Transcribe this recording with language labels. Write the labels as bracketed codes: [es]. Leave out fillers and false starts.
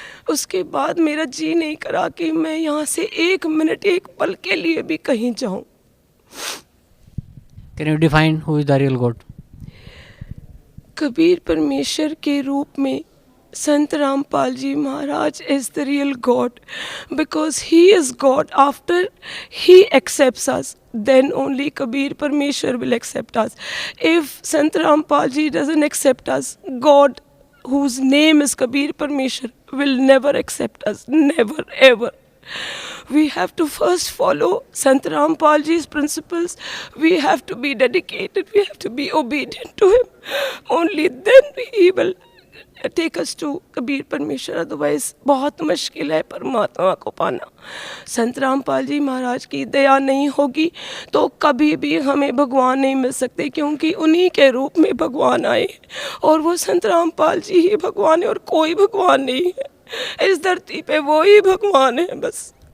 [hi] उसके बाद मेरा जी नहीं करा कि मैं यहाँ से एक मिनट, एक पल के लिए भी कहीं जाऊँ। [en] Can you define who is the real God? Kabir Parmeshwar [hi] के रूप में [en] Sant Rampal ji Maharaj is the real God, because he is God. After he accepts us, then only Kabir Parmeshwar will accept us. If Sant Rampal ji doesn't accept us, God, whose name is Kabir Parmeshwar, will never accept us, never ever. We have to first follow Sant Rampal ji's principles. We have to be dedicated, we have to be obedient to him. Only then he will take us to Kabir Parmeshwar. [hi] Otherwise बहुत मुश्किल है परमात्मा को पाना। संत रामपाल जी महाराज की दया नहीं होगी तो कभी भी हमें भगवान नहीं मिल सकते, क्योंकि उन्हीं के रूप में भगवान आए और वो संत रामपाल जी ही भगवान है और कोई भगवान नहीं है इस धरती पे, वो ही भगवान है बस।